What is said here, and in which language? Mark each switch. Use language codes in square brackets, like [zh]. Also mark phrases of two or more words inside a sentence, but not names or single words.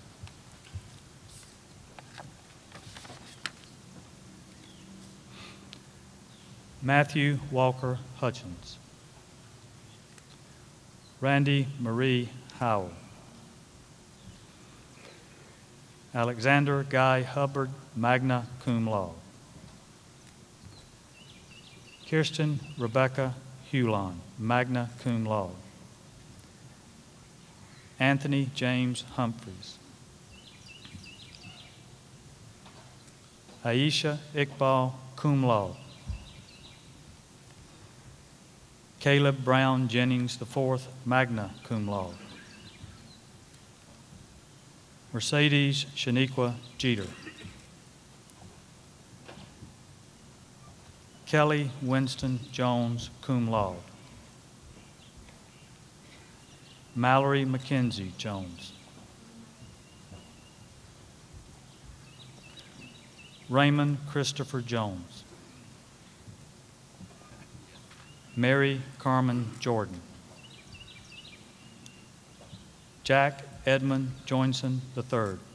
[en] Matthew Walker Hutchins. Randy Marie Howell. Alexander Guy Hubbard, [la] magna cum laude. [en] Kirsten Rebecca Hewlon, [la] magna cum laude. [en] Anthony James Humphreys. Aisha Iqbal, [la] cum laude. [en] Caleb Brown Jennings IV, [la] magna cum laude. [en] Mercedes Shaniqua Jeter. Kelly Winston Jones, [la] cum laude. [en] Mallory Mackenzie Jones. Raymond Christopher Jones. Mary Carmen Jordan. Jack Edmund Joinson III.